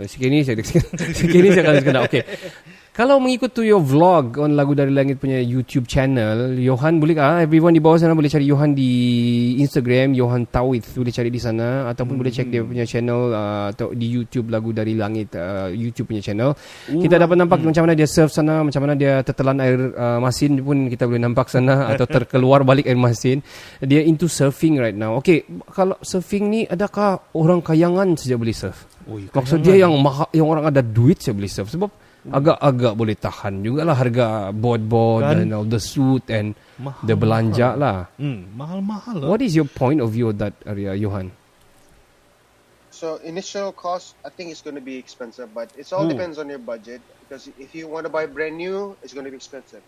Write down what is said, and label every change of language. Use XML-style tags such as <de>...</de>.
<ms>Sikit ni saya akan kena. Okay. Kalau mengikut tu</ms> <en>your vlog on</en> <ms>Lagu Dari Langit punya YouTube channel, Johan boleh everyone di bawah sana boleh cari Johan di Instagram, Johan Tawith, boleh cari di sana, ataupun boleh check dia punya channel atau di YouTube Lagu Dari Langit YouTube punya channel. Kita dapat nampak macam mana dia surf sana, macam mana dia tertelan air masin pun kita boleh nampak sana atau terkeluar balik air masin.</ms> <en>Dia into surfing right now.</en> <ms>Okay, kalau surfing ni adakah orang kayangan saja boleh surf? Maksud dia yang orang ada duit saja boleh surf, sebab agak-agak boleh tahan jugalah harga board kan?</ms> <en>And all the suit and mahal, the</en> <ms>belanja lah. Mahal-mahal lah.</ms> <en>What is your point of view of that area, Johan? So initial cost, I think it's going to be expensive, but it all depends on your budget. Because if you want to buy brand new, it's going to be expensive.</en>